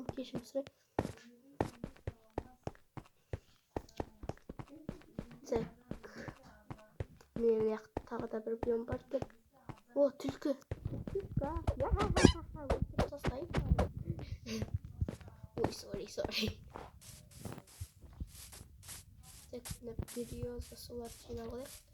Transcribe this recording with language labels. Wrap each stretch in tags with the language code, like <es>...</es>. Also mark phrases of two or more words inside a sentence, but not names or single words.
<kk>Кешірім сұрайын. Так. Мен тағы да бір биом бар екен. О, түлкі. Ой, sorry. Так,</kk> <ru>на береза</ru> <kk>солар жиналайық.</kk>